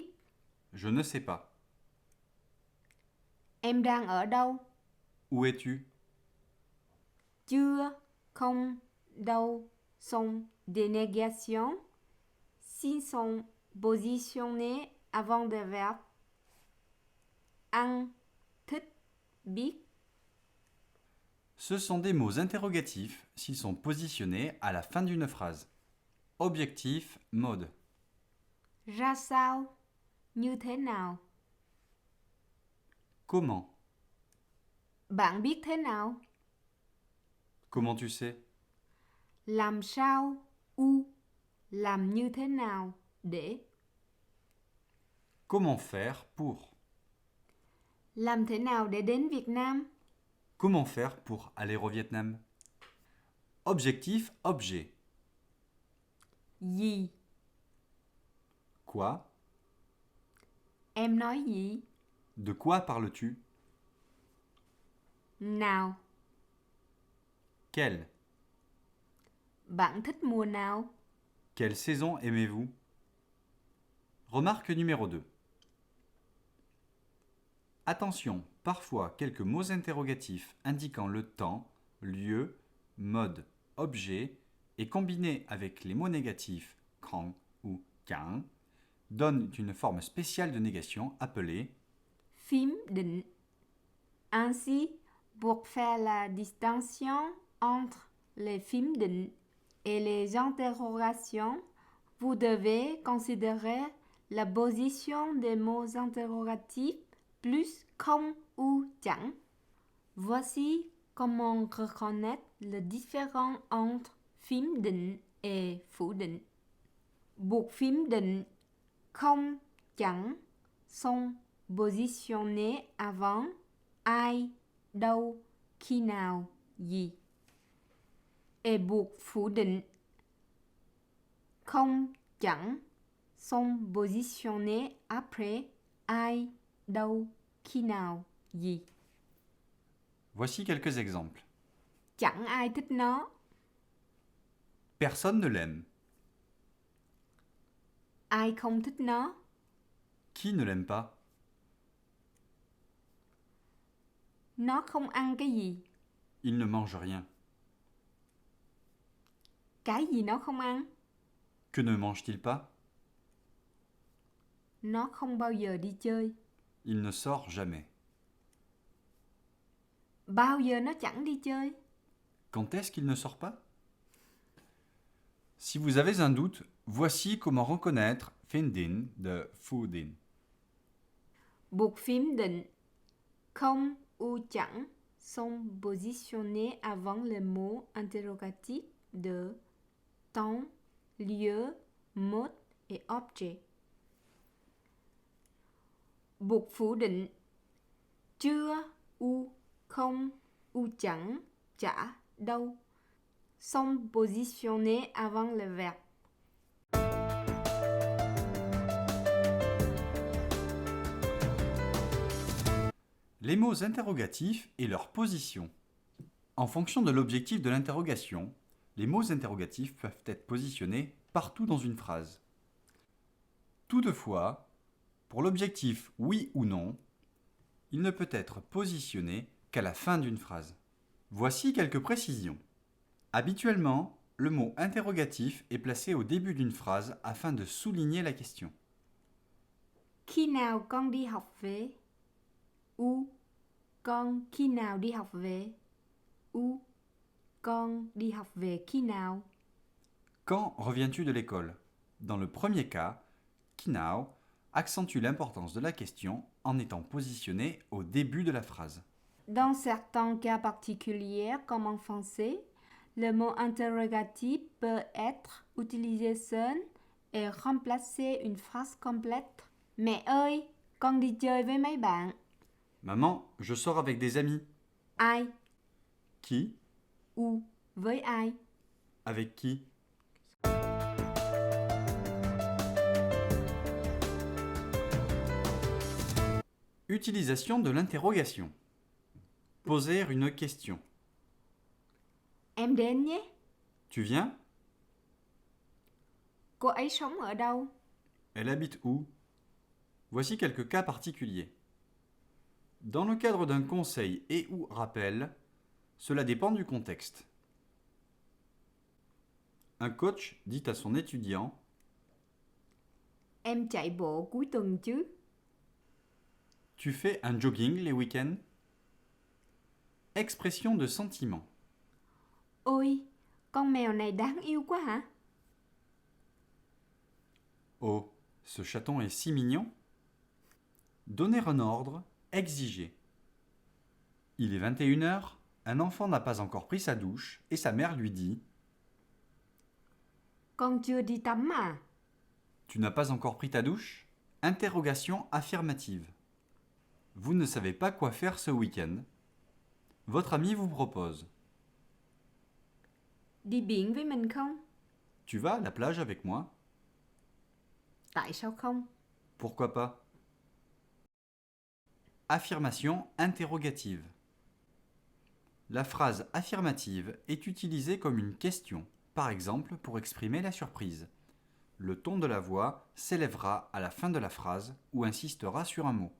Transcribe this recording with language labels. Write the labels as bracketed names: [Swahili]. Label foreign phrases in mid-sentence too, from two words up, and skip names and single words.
[French] Je ne sais pas. [Vietnamese] Em đang ở đâu? [French] Où es-tu? [Vietnamese] Chưa, không, đâu [French] sont des négations s'ils sont positionnés avant des verbes [Vietnamese] ăn, thích, biết. [French] Ce sont des mots interrogatifs s'ils sont positionnés à la fin d'une phrase. Objectif, mode. [Vietnamese] Ra sao? Như thế nào? [French] Comment? [Vietnamese] Bạn biết thế nào? [French] Comment tu sais? [Vietnamese] Làm sao? U. Làm như thế nào? Để. [French] Comment faire pour? [Vietnamese] Làm thế nào để đến Việt Nam? [French] Comment faire pour aller au Vietnam? Objectif, objet. [Vietnamese] Gì? [French] Quoi? [Vietnamese] Em nói gì? [French] De quoi parles-tu? [Vietnamese] Nào? [French] Quelle? [Vietnamese] Bạn thích mùa nào? [French] Quelle saison aimez-vous? Remarque numéro 2. Attention, parfois quelques mots interrogatifs indiquant le temps, lieu, mode, objet et combinés avec les mots négatifs quand ou quand donnent une forme spéciale de négation appelée [Vietnamese] Phím định. [French] Ainsi, pour faire la distinction entre les [Vietnamese] phím định [French] et les interrogations, vous devez considérer la position des mots interrogatifs plus không ou chẳng. Voici comment reconnaître le différent entre [Vietnamese] phím định [French] et [Vietnamese] phủ định. Buộc phím định không, chẳng [French] sont positionnés avant [Vietnamese] ai, đâu, khi nào, gì. [French] Et [Vietnamese] buộc phủ định không, chẳng [French] sont positionnés après [Vietnamese] ai, đâu, khi nào, gì. [French] Voici quelques exemples. [Vietnamese] Chẳng ai thích nó. [French] Personne ne l'aime. [Vietnamese] Ai không thích nó. [French] Qui ne l'aime pas? [Vietnamese] Nó không ăn cái gì. [French] Il ne mange rien. [Vietnamese] Cái gì nó không ăn. [French] Que ne mange-t-il pas? [Vietnamese] Nó không bao giờ đi chơi. [French] Il ne sort jamais. [Vietnamese] Bao giờ nó chẳng đi chơi. [French] Quand est-ce qu'il ne sort pas? Si vous avez un doute, voici comment reconnaître finden de foodin. [Vietnamese] Buộc phím định không [French] ou chẳng sont positionnés avant le mot interrogatif de temps, lieu, mode et objet. [Vietnamese] Buộc phủ định chưa, u, không, u chẳng, chả, đâu [French] sont positionnés avant le verbe. Les mots interrogatifs et leur position. En fonction de l'objectif de l'interrogation, les mots interrogatifs peuvent être positionnés partout dans une phrase. Toutefois, pour l'objectif oui ou non, il ne peut être positionné qu'à la fin d'une phrase. Voici quelques précisions. Habituellement, le mot interrogatif est placé au début d'une phrase afin de souligner la question. [Vietnamese] Khi nào con đi học về? U. Con khi nào đi học về? U. Con đi học về khi nào? [French] Quand reviens-tu de l'école? Dans le premier cas, kinao accentue l'importance de la question en étant positionné au début de la phrase. Dans certains cas particuliers, comme en français, le mot interrogatif peut être utilisé seul et remplacer une phrase complète. [Vietnamese] Mẹ ơi, con đi chơi với mấy bạn. [French] Maman, je sors avec des amis. [Vietnamese] Ai? [French] Qui? [Vietnamese] Où? Với ai? [French] Avec qui? Utilisation de l'interrogation. Poser une question. [Vietnamese] Em đến nhé. [French] Tu viens? [Vietnamese] Cô ấy sống ở đâu? [French] Elle habite où? Voici quelques cas particuliers. Dans le cadre d'un conseil et ou rappel, cela dépend du contexte. Un coach dit à son étudiant: [Vietnamese] Em chạy bộ cuối tuần chứ? [French] Tu fais un jogging les week-ends? Expression de sentiment. [Vietnamese] Ôi, con mèo này đáng yêu quá hả? [French] Oh, ce chaton est si mignon. Donner un ordre, exiger. Il est 21h, un enfant n'a pas encore pris sa douche et sa mère lui dit: [Vietnamese] Con chưa đi tắm à? [French] Tu n'as pas encore pris ta douche? Interrogation affirmative. Vous ne savez pas quoi faire ce week-end. Votre ami vous propose: [Vietnamese] Đi biển với mình không? [French] Tu vas à la plage avec moi? [Vietnamese] Tại sao không? [French] Pourquoi pas? Affirmation interrogative. La phrase affirmative est utilisée comme une question, par exemple pour exprimer la surprise. Le ton de la voix s'élèvera à la fin de la phrase ou insistera sur un mot.